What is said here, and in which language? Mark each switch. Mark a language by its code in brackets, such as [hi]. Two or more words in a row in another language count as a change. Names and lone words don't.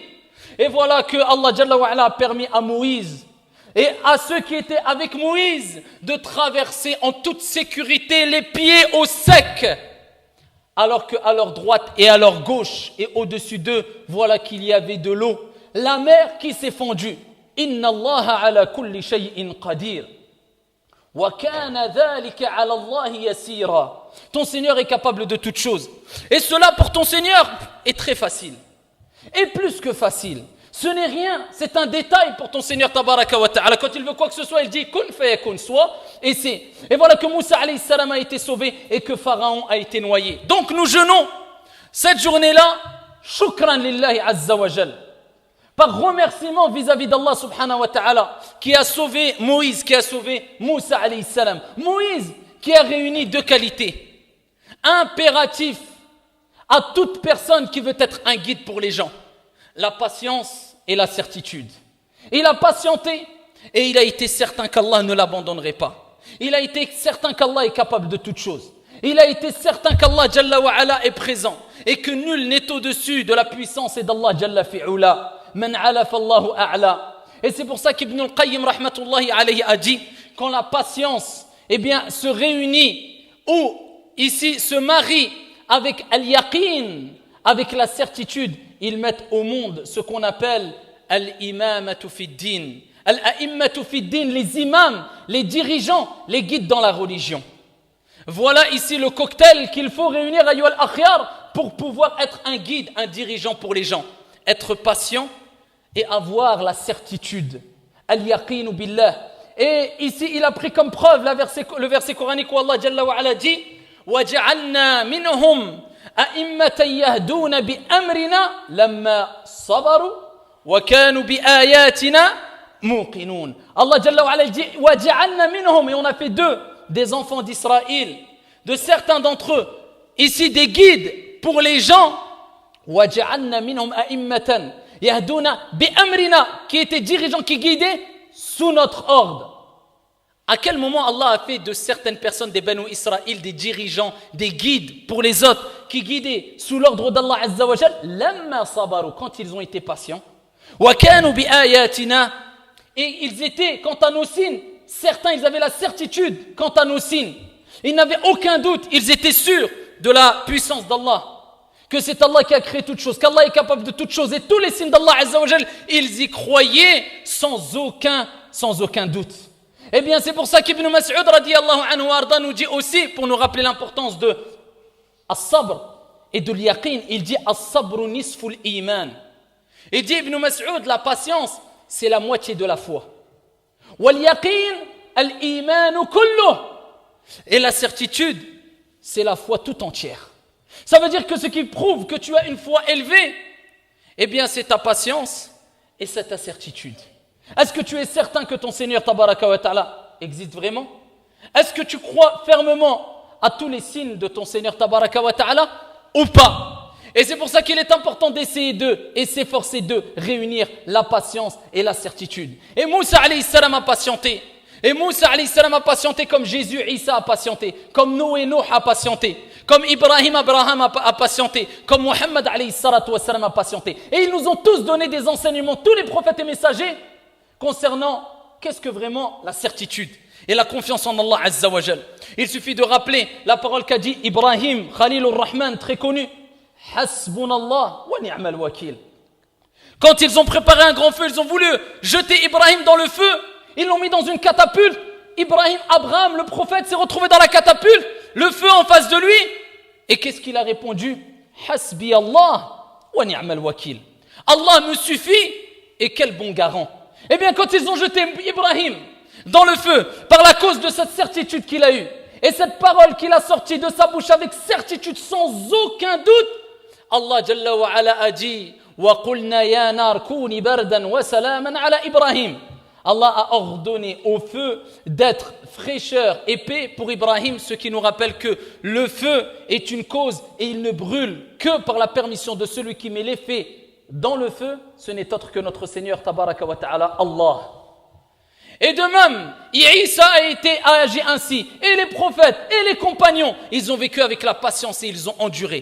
[fr] Et voilà que Allah [ar] جل وعلا [fr] a permis à Moïse et à ceux qui étaient avec Moïse de traverser en toute sécurité, les pieds au sec. Alors qu'à leur droite et à leur gauche et au-dessus d'eux, voilà qu'il y avait de l'eau. La mer qui s'est fondue. [ar] إن الله على كل شيء قدير وكان ذلك على الله يسيرا. [fr] Ton Seigneur est capable de toutes choses. Et cela pour ton Seigneur est très facile. Et plus que facile. Ce n'est rien, c'est un détail pour ton Seigneur [ar] تبارك وتعالى. [fr] Quand il veut quoi que ce soit, il dit [ar] كن فيكون, [fr] soit, et c'est. Et voilà que Moussa [ar] عليه السلام [fr] a été sauvé et que Pharaon a été noyé. Donc nous jeûnons cette journée-là, [ar] شكرا لله عز وجل, [fr] par remerciement vis-à-vis d'Allah [ar] سبحانه وتعالى, [fr] qui a sauvé Moïse, qui a sauvé Moussa [ar] عليه السلام. [fr] Moïse qui a réuni deux qualités. Impératif à toute personne qui veut être un guide pour les gens. La patience et la certitude. Il a patienté et il a été certain qu'Allah ne l'abandonnerait pas. Il a été certain qu'Allah est capable de toutes choses. Il a été certain qu'Allah [ar] جل وعلا [fr] est présent et que nul n'est au-dessus de la puissance et d'Allah [ar] جل في علاه. من علا فالله أعلى. [fr] Et c'est pour ça qu'Ibn al-Qayyim [ar] رحمة الله عليه [fr] a dit quand la patience se réunit ou ici se marie avec al-yaqin, avec la certitude, ils mettent au monde ce qu'on appelle [ar] الإمامة في الدين. الأئمة في الدين, [fr] les imams, les dirigeants, les guides dans la religion. Voilà ici le cocktail qu'il faut réunir à Yual Akhyar pour pouvoir être un guide, un dirigeant pour les gens. Être patient et avoir la certitude. [ar] اليقين بالله. [fr] Et ici, il a pris comme preuve le verset coranique où Allah [ar] جل وعلا [fr] dit [ar] وَجَعَلْنَا مِنْهُمْ أَئِمَّةً يَهْدُونَ بِأَمْرِنَا لَمَّا صَبَرُوا وَكَانُوا بِآيَاتِنَا مُوقِنُونَ. الله جل وعلا dit وَجَعَلْنَا مِنْهُمْ, [fr] et on a fait d'eux des enfants d'Israël, de certains d'entre eux, ici des guides pour les gens. [ar] وَجَعَلْنَا مِنْهُمْ أَئِمَّةً يَهْدُونَ بِأَمْرِنَا, [fr] qui étaient dirigeants, qui guidaient sous notre ordre. À quel moment Allah a fait de certaines personnes des Banu Israël des dirigeants, des guides pour les autres, qui guidaient sous l'ordre d'Allah [ar] عز وجل, لما صبروا, [fr] quand ils ont été patients. [ar] وكانوا بآياتنا, [fr] et ils étaient, quant à nos signes, certains ils avaient la certitude quant à nos signes. Ils n'avaient aucun doute, ils étaient sûrs de la puissance d'Allah, que c'est Allah qui a créé toutes choses, qu'Allah est capable de toutes choses, et tous les signes d'Allah [ar] عز وجل, [fr] ils y croyaient sans aucun doute. Eh bien, c'est pour ça qu'Ibn Mas'ud [ar] رضي الله عنه [fr] arda nous dit aussi, pour nous rappeler l'importance de as-sabr et de l'yaqin, il dit [ar] الصبر نصف الإيمان. [fr] Il dit Ibn Mas'ud, la patience, c'est la moitié de la foi. [ar] واليقين الإيمان كله. [fr] Et la certitude, c'est la foi tout entière. Ça veut dire que ce qui prouve que tu as une foi élevée, eh bien, c'est ta patience et c'est ta certitude. Est-ce que tu es certain que ton Seigneur [ar] تبارك وتعالى [fr] existe vraiment? Est-ce que tu crois fermement à tous les signes de ton Seigneur [ar] تبارك وتعالى [fr] ou pas? Et c'est pour ça qu'il est important d'essayer et s'efforcer de réunir la patience et la certitude. Et Moussa [ar] عليه السلام [fr] a patienté. Et Moussa [ar] عليه السلام [fr] a patienté comme Jésus, Isa a patienté, comme Noé, Nuh a patienté, comme Ibrahim, Abraham a patienté, comme Muhammad [ar] عليه الصلاة والسلام [fr] a patienté. Et ils nous ont tous donné des enseignements, tous les prophètes et messagers, concernant qu'est-ce que vraiment la certitude et la confiance en Allah [ar] عز وجل. [fr] Il suffit de rappeler la parole qu'a dit Ibrahim Khalilur Rahman, très connu, [ar] حسبنا الله ونعم الوكيل. [fr] Quand ils ont préparé un grand feu, ils ont voulu jeter Ibrahim dans le feu, ils l'ont mis dans une catapulte. Abraham, le prophète, s'est retrouvé dans la catapulte, le feu en face de lui. Et qu'est-ce qu'il a répondu? [ar] حسبي الله ونعم الوكيل. [fr] Allah me suffit et quel bon garant. Eh bien, quand ils ont jeté Ibrahim dans le feu, par la cause de cette certitude qu'il a eue, et cette parole qu'il a sortie de sa bouche avec certitude, sans aucun doute, [ar] الله جل وعلا [fr] a dit [ar] وقلنا يا نار كوني بردا وسلاما على إبراهيم. [fr] Allah a ordonné au feu d'être fraîcheur et paix pour Ibrahim, ce qui nous rappelle que le feu est une cause et il ne brûle que par la permission de celui qui met l'effet dans le feu, ce n'est autre que notre Seigneur [ar] تبارك وتعالى, [fr] Allah. Et de même, Isa a agi ainsi, et les prophètes, et les compagnons, ils ont vécu avec la patience et ils ont enduré.